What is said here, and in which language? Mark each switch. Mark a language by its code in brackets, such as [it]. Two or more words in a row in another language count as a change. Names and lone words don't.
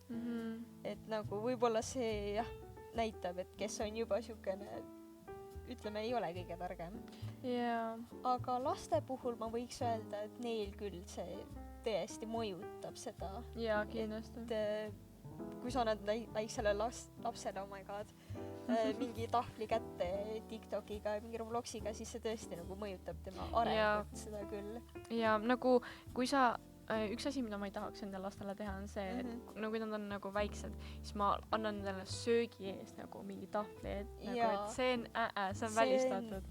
[et] Et nagu võib-olla see näitab, et kes on juba siukene, ütleme, ei ole kõige targem. Aga laste puhul ma võiks öelda, et neil küll see tõesti mõjutab seda. Jaa, kindlasti. Et kui sa annad väiksele lapsele, [en] oh my god, [et] mingi tahvli kätte TikTokiga ja mingi Robloxiga, siis see tõesti nagu mõjutab tema arengut, seda küll. Ja nagu, kui sa üks asi, mida ma ei tahaks enda lastele teha, on see, et no, kui nad on nagu väiksed, siis ma annan nendele söögi eest nagu mingi tahvli, et see on välistatud.